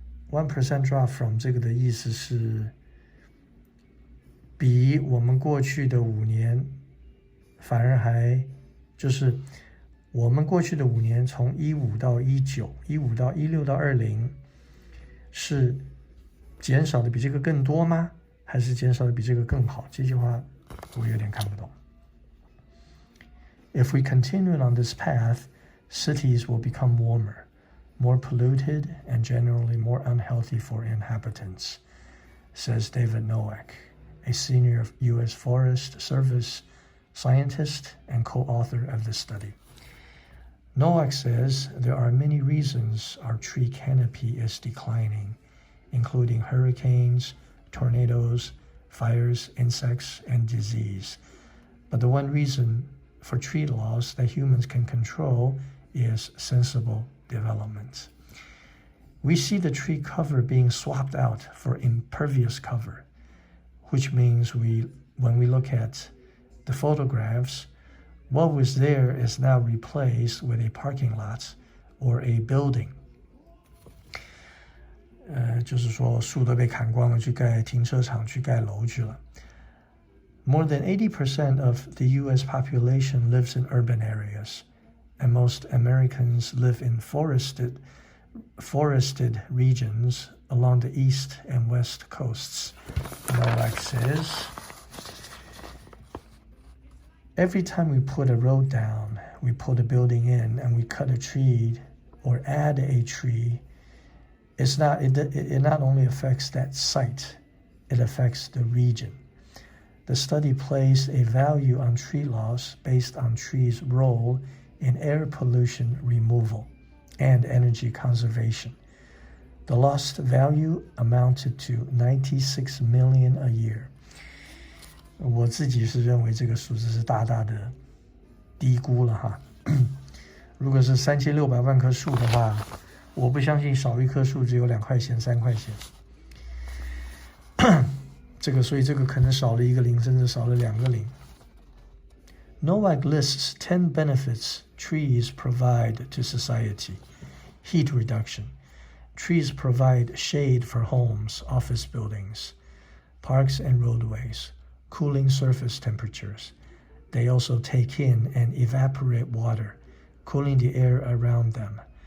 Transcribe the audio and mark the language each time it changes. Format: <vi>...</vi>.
<en>1% drop from</en> <zh>这个的意思是比我们过去的5年反而还就是我们过去的5年从15到19 15到16到20是减少的比这个更多吗？还是减少的比这个更好？这句话我有点看不懂。</zh> <en>If we continue on this path, cities will become warmer, more polluted, and generally more unhealthy for inhabitants, says David Nowak, a senior U.S. Forest Service scientist and co-author of the study. Nowak says there are many reasons our tree canopy is declining, including hurricanes, tornadoes, fires, insects, and disease. But the one reason for tree loss that humans can control is sensible development. We see the tree cover being swapped out for impervious cover, which means when we look at the photographs, what was there is now replaced with a parking lot or a building.</en> <zh>就是说树都被砍光了，去盖停车场，去盖楼去了。</zh> <en>More than 80% of the U.S. population lives in urban areas, and most Americans live in forested regions along the east and west coasts. Nowak says, every time we put a road down, we put a building in, and we cut a tree or add a tree, it not only affects that site, it affects the region. The study placed a value on tree loss based on trees' role in air pollution removal and energy conservation. The lost value amounted to $96 million a year.</en> <zh>我自己是认为这个数字是大大的低估了哈。如果是3600万棵树的话，我不相信少一棵树只有2块钱、3块钱。所以这个可能少了一个零，甚至少了2个零。</zh> <en>Nowak lists 10 benefits trees provide to society. Heat reduction. Trees provide shade for homes, office buildings, parks and roadways, cooling surface temperatures. They also take in and evaporate water, cooling the air around them.</en>